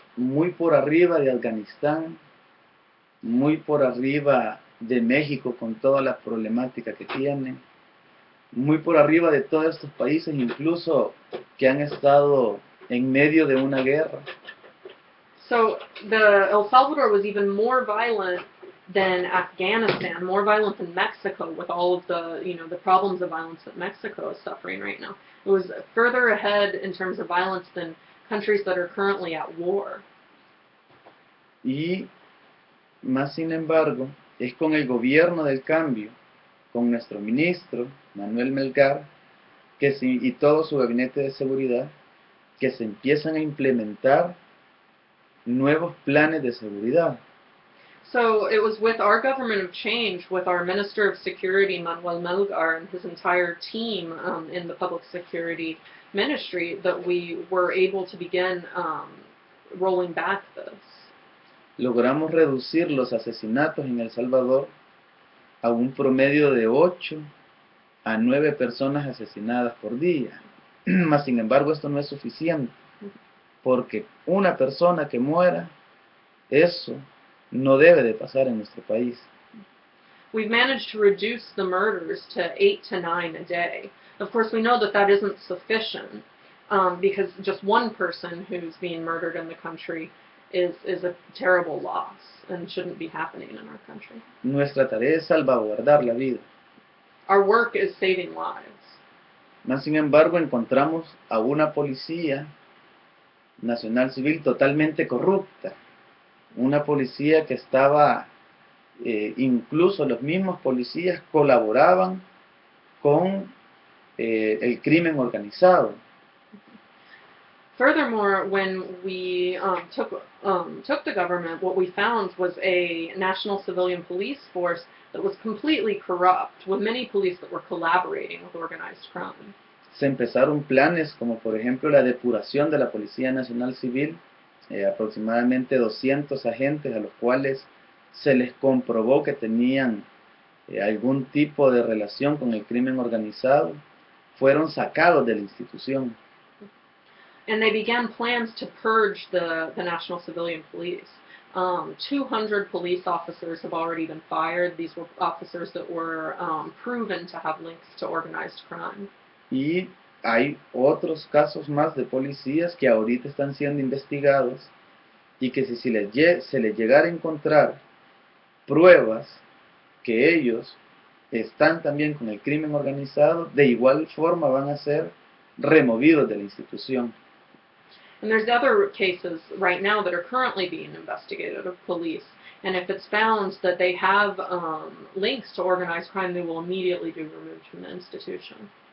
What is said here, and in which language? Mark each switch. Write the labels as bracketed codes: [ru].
[es] Muy por arriba de Afganistán, muy por arriba de México con toda la problemática que tiene, muy por arriba de todos estos países, incluso que han estado en medio de una guerra. [en] So El Salvador was even more violent than Afghanistan, more violent than Mexico, with all of the problems of violence that Mexico is suffering right now. It was further ahead in terms of violence than countries that are currently at war. [es] Y más sin embargo, es con el gobierno del cambio, con nuestro ministro, Manuel Melgar, y todo su gabinete de seguridad, que se empiezan a implementar nuevos planes de seguridad. [en] So it was with our government of change, with our Minister of Security, Manuel Melgar, and his entire team in the public security ministry, that we were able to begin rolling back this. [es] Logramos reducir los asesinatos en El Salvador a un promedio de 8 a 9 personas asesinadas por día. Mas sin embargo esto no es suficiente, porque una persona que muera, eso no debe de pasar en nuestro país. [en] We've managed to reduce the murders to 8 to 9 a day. Of course, we know that isn't sufficient because just one person who's being murdered in the country is a terrible loss and shouldn't be happening in our country. [es] Nuestra tarea es salvaguardar la vida. [en] Our work is saving lives. [es] Mas sin embargo encontramos a una policía nacional civil totalmente corrupta, una policía que estaba, incluso los mismos policías colaboraban con el crimen organizado. [en] Furthermore, when we took the government, what we found was a national civilian police force that was completely corrupt, with many police that were collaborating with organized crime. [es] Se empezaron planes como por ejemplo la depuración de la Policía Nacional Civil, aproximadamente 200 agentes a los cuales se les comprobó que tenían algún tipo de relación con el crimen organizado, fueron sacados de la institución. [en] And they began plans to purge the National Civilian Police. 200 police officers have already been fired. These were officers that were proven to have links to organized crime. [es] Y hay otros casos más de policías que ahorita están siendo investigados y que si se les llegara a encontrar pruebas que ellos están también con el crimen organizado, de igual forma van a ser removidos de la institución. [en] And there's other cases right now that are currently being investigated of police. And if it's found that they have links to organized crime, they will immediately be removed from the institution.